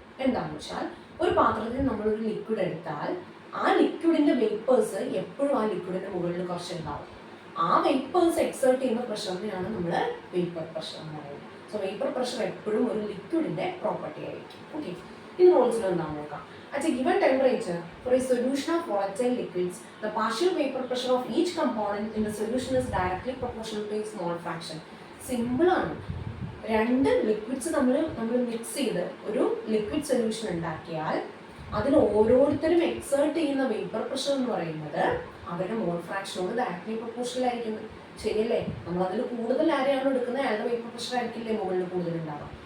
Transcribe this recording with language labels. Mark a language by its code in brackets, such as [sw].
[ml] എന്താണെന്ന് വെച്ചാൽ ഒരു പാത്രത്തിൽ നമ്മളൊരു ലിക്വിഡ് എടുത്താൽ ആ ലിക്വിഡിൻ്റെ വേപ്പേഴ്സ് എപ്പോഴും ആ ലിക്വിഡിൻ്റെ മുകളിൽ കുറച്ചുണ്ടാവും. ആ വേപ്പേഴ്സ് എക്സേർട്ട് ചെയ്യുന്ന പ്രഷറിനെയാണ് നമ്മൾ വേപ്പർ പ്രഷർ എന്ന് പറയുന്നത്. സോ വേപ്പർ പ്രഷർ എപ്പോഴും ഒരു ലിക്വിഡിൻ്റെ പ്രോപ്പർട്ടി ആയിരിക്കും. ഓക്കെ, ഇത് റോൾസ് ലോ എന്താണെന്ന് നോക്കാം. [en] At a given temperature, for a solution of volatile liquids, the partial vapor pressure of each component in the solution is directly proportional to a small fraction. [ml] Simple ആണ്. രണ്ട് liquids നമ്മൾ mix ചെയ്ത് ഒരു liquid solution ഉണ്ടാക്കിയാൽ അതിൽ ഓരോരുത്തരും exert ചെയ്യുന്ന vapour pressure എന്ന് പറയുന്നത് അവരുടെ മോൾ ഫ്രാക്ഷനോട് ഡയറക്ട്ലി പ്രൊപ്പോർഷണൽ ആയിരിക്കുന്നത്. ശരിയല്ലേ? നമ്മളതിൽ കൂടുതൽ ആരെയാണ് എടുക്കുന്നത് അയാളുടെ വേപ്പർ പ്രഷർ ആയിരിക്കില്ലേ മുകളിൽ കൂടുതൽ ഉണ്ടാവുക.